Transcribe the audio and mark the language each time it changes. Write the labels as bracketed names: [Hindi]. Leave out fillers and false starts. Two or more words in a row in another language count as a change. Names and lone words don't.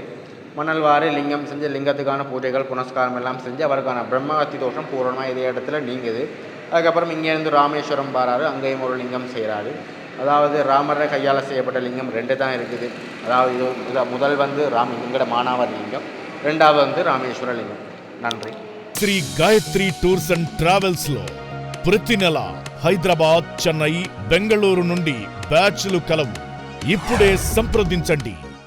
[Tamil] மணல்வாரி லிங்கம் செஞ்சு லிங்கத்துக்கான பூஜைகள் புனஸ்காரம் எல்லாம் செஞ்சு அவருக்கான பிரம்மகத்தி தோஷம் பூரணமாக இதே இடத்துல நீங்குது. அதுக்கப்புறம் இங்கேருந்து ராமேஸ்வரம் பாராரு. அங்கேயும் ஒரு லிங்கம் செய்கிறாரு. அதாவது ராமரை கையால் செய்யப்பட்ட லிங்கம் 2 தான் இருக்குது. அதாவது இது முதல் வந்து எங்கட மானாவாரி லிங்கம், 2வது வந்து ராமேஸ்வர லிங்கம். நன்றி. [Telugu] శ్రీ గాయత్రి టూర్స్ అండ్ ట్రావెల్స్ లో ప్రతి నెల హైదరాబాద్, చెన్నై, బెంగళూరు నుండి బ్యాచ్లు కలవు. ఇప్పుడే సంప్రదించండి.